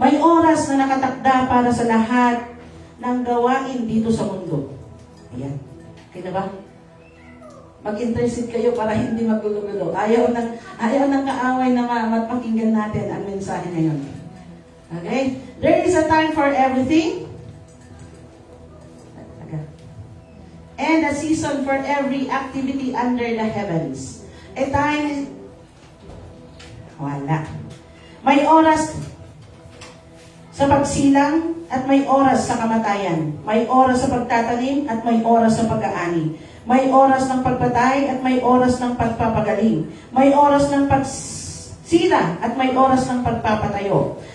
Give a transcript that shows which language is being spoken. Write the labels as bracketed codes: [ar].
[tl] May oras na nakatakda para sa lahat ng gawain dito sa mundo. Ayan. Okay na ba? Mag-intercede kayo para hindi magulo-gulo. Ayaw ng kaaway na mapakinggan natin ang mensahe ngayon. [en] Okay? There is a time for everything. And a season for every activity under the heavens. A time, wala. [tl] May oras sa pagsilang at may oras sa kamatayan. May oras sa pagtatanim at may oras sa pag-aani. May oras ng pagpatay at may oras ng pagpapagaling. May oras ng pagsila at may oras ng pagpapatayo.